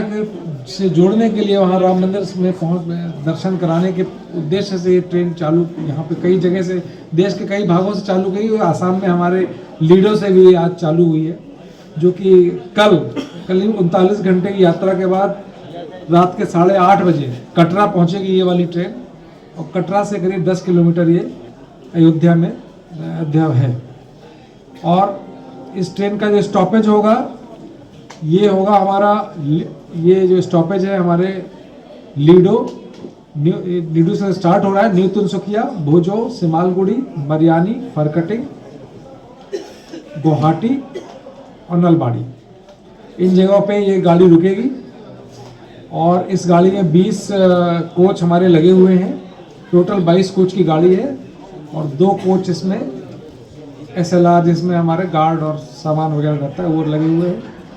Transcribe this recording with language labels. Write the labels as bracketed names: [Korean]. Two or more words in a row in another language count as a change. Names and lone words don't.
[Hindi] से जोड़ने के लिए वहाँ राम मंदिर में दर्शन कराने के उद्देश्य से ये ट्रेन चालू यहाँ पे कई जगह से देश के कई भागों से चालू गई और आसाम में हमारे लीडो से भी आज चालू हुई है, जो कि कल करीब 39 घंटे की यात्रा के बाद रात के 8:30 बजे कटरा पहुँचेगी ये वाली ट्रेन और कटरा से करीब 10 किलोमीटर ये अयोध्या है। और इस ट्रेन का जो स्टॉपेज होगा ये होगा हमारा, ये जो स्टॉपेज है हमारे लीडो से स्टार्ट हो रहा है, न्यू तिनसुकिया, भोजो, सिमालगुड़ी, मरियानी, फरकटिंग, गुवाहाटी और नलबाड़ी, इन जगहों पे ये गाड़ी रुकेगी। और इस गाड़ी में 20 कोच हमारे लगे हुए हैं, टोटल 22 कोच की गाड़ी है और 2 कोच इसमें SLR जिसमें हमारे गार्ड और सामान वगैरह रहता है वो लगे हुए हैं।